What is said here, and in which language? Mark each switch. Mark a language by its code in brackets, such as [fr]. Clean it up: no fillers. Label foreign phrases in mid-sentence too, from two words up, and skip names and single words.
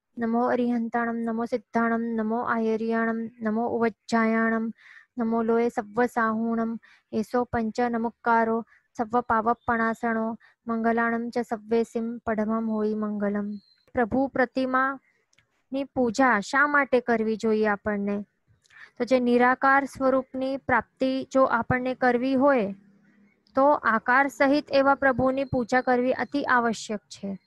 [pra] नमो अरिहंताणं नमो सिद्धाणं नमो आयर्याणं नमो उवज्जायाणं नमो लोये सव्वसाहूणं एसो पंच नमुक्कारो सव्व पावपणासणो मंगलाणं च सव्वेसिं પડમમ હોઈ મંગલમ. [gu] પ્રભુ પ્રતિમાની પૂજા શા માટે કરવી જોઈએ આપણને? તો જે નિરાકાર સ્વરૂપની પ્રાપ્તિ જો આપણને કરવી હોય તો આકાર સહિત એવા પ્રભુની પૂજા કરવી અતિ આવશ્યક છે.